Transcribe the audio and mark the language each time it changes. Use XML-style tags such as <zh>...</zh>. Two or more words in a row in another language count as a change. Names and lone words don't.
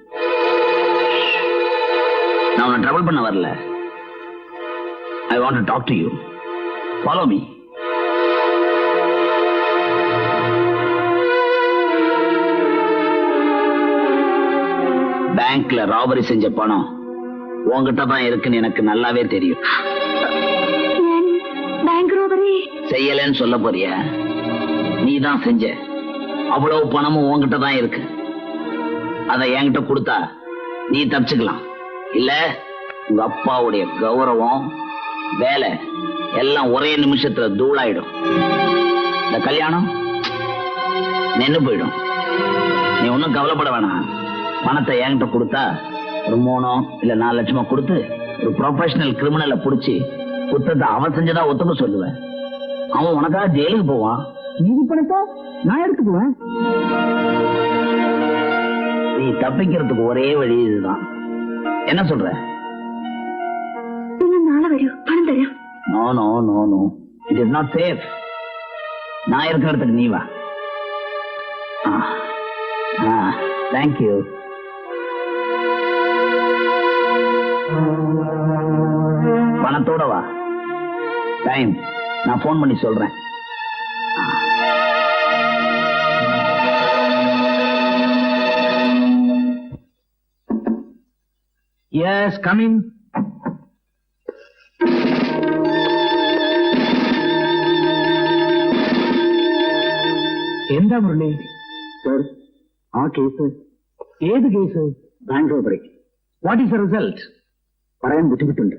<ta>நான் உன்னை ட்ரபிள் பண்ண வரல.</ta> <en>I want to talk to you. Follow me.</en> <ta>பேங்க்ல ராபரி செஞ்ச பணம் உன்கிட்ட தான் இருக்குன்னு எனக்கு நல்லாவே தெரியும்.</ta> <en>bank robbery</en> <ta>செய்யலன்னு சொல்ல போறியா? நீ தான் செஞ்ச. அவ்வளவு பணமும் உன்கிட்ட தான் இருக்கு. அதை என்கிட்ட கொடுத்தா நீ தப்பிச்சுக்கலாம். இல்ல உங்க அப்பாவுடைய கௌரவம், வேலை எல்லாம் ஒரே நிமிஷத்துல தூளாயிடும். இந்த கல்யாணம் நின்னு போயிடும். நீ ஒன்னும் கவலைப்பட வேணாம். பணத்தை என்கிட்ட கொடுத்தா ஒரு 3 இல்ல 4 லட்சமா கொடுத்து ஒரு</ta> <en>professional criminal-ai</en> <ta>புடிச்சு குத்தத்தை அவன் செஞ்சதா ஒத்துக்க சொல்லுவேன். அவன் உனக்காக ஜெயிலுக்கு போவான். நீதி பணத்தை நான் எடுத்துக்குவேன். நீ தப்பிக்கிறதுக்கு ஒரே வழி இதுதான். என்ன சொல்ற?</ta> <ml>നിങ്ങൾ നാളെ വരൂ, പണം തരാം.</ml> <en>No no no no, it is not safe.</en> <ta>நான் இருக்கிற இடத்துக்கு நீ வா.</ta> <en>Thank you.</en> <ta>பணத்தோட வா. டைம் நான் போன் பண்ணி சொல்றேன்.</ta> <en>Yes, come in.</en> <ml>എന്താ മുരളി? സർ, ആ കേസ് ഏത് കേസ്?</ml> <en>Bank robbery. What is the result?</en> <ml>പറയാൻ ബുദ്ധിമുട്ടുണ്ട്.</ml>